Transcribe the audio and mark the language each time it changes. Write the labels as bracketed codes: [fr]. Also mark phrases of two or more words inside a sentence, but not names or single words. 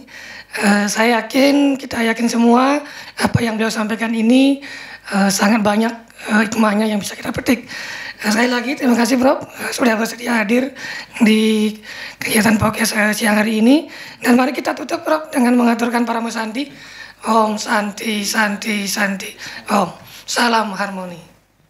[id] Saya yakin, kita yakin semua apa yang beliau sampaikan ini sangat banyak hikmahnya yang bisa kita petik. Sekali lagi terima kasih Prof sudah bersedia hadir di kegiatan podcast siang hari ini. Dan mari kita tutup Prof dengan mengaturkan Paramo Santi. [sa] Om Santi Santi Santi. Om. [id] Salam harmoni.